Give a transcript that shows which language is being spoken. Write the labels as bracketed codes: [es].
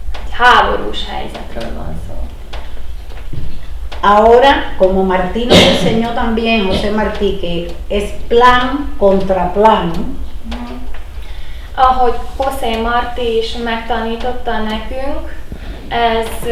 [hu] Háborús helyzetről van szó. [es] Ahora, como Martí nos enseñó también, José Martí, que es plan contra plan, [hu] ahogy José Martí is megtanította nekünk, ez